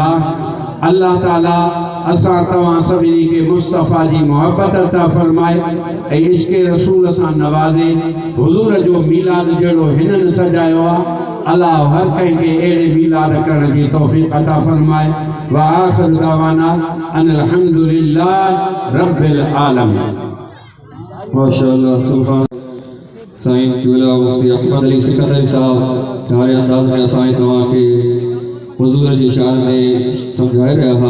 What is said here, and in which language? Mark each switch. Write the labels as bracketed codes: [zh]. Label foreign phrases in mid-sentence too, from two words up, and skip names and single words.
[sd] अल्लाह ताला असां तव्हां सभिनी खे मुस्तफ़ा जी मोहब्बत अता फ़रमाए ऐं इश्क़ रसूल सां नवाज़े। हुज़ूर जो मीलाद जहिड़ो हिननि सजायो आहे, अल्लाह हर कंहिंखे अहिड़े मीलाद करण जी तौफ़ीक़ अता फ़रमाए। [ar] وآخر دعوانا أن الحمد لله رب العالمين. [sd] माशाअल्लाह सुभान साईं तुला मुफ्ती अहमद सक़ंदरी साहब ठारे अंदाज़ में असां तव्हांखे हुज़ूर जी शान में सम्झाए रहिया।